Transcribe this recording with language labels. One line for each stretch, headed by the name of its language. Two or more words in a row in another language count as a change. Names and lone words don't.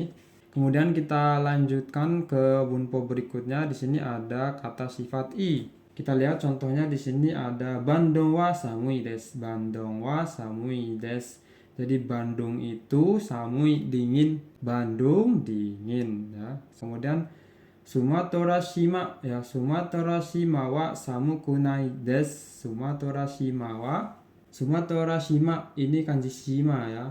Indonesian: Kemudian kita lanjutkan ke bunpo berikutnya. Di sini ada kata sifat i. Kita lihat contohnya di sini ada
Japanese: Bandung wa samui desu. Bandung wa samui desu.
Indonesian: Jadi Bandung itu samui dingin. Bandung dingin ya. Kemudian Sumatera Shima ya.
Japanese: Sumatera Shima wa samukunai desu.
Indonesian: Sumatera Shima ini kanji Shima ya.